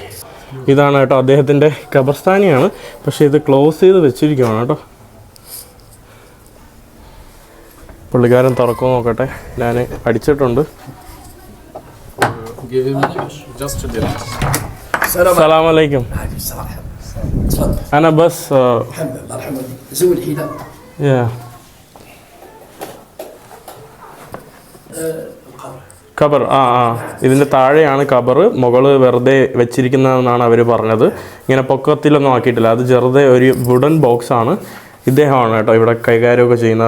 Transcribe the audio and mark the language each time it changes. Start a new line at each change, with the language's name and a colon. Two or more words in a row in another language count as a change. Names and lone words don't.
Malayalam: ഇതാണ് കേട്ടോ അദ്ദേഹത്തിൻ്റെ ഖബർസ്ഥാനിയാണ്. പക്ഷേ ഇത് ക്ലോസ് ചെയ്ത് വെച്ചിരിക്കുകയാണ് കേട്ടോ. പുള്ളിക്കാരൻ തുറക്കുമോ നോക്കട്ടെ. ഞാൻ അടിച്ചിട്ടുണ്ട്. സലാമലൈക്കും.
Arabic: أنا بس الحمد لله الحمد لله زول الحذاء
Malayalam: ഖബർ. ഇതിൻ്റെ താഴെയാണ് ഖബർ, മുകള് വെറുതെ വെച്ചിരിക്കുന്നതെന്നാണ് അവർ പറഞ്ഞത്. ഇങ്ങനെ പൊക്കത്തിലൊന്നും ആക്കിയിട്ടില്ല. അത് ചെറുതെ ഒരു വുഡൻ ബോക്സാണ്. ഇദ്ദേഹമാണ് കേട്ടോ ഇവിടെ കൈകാര്യമൊക്കെ ചെയ്യുന്നത്.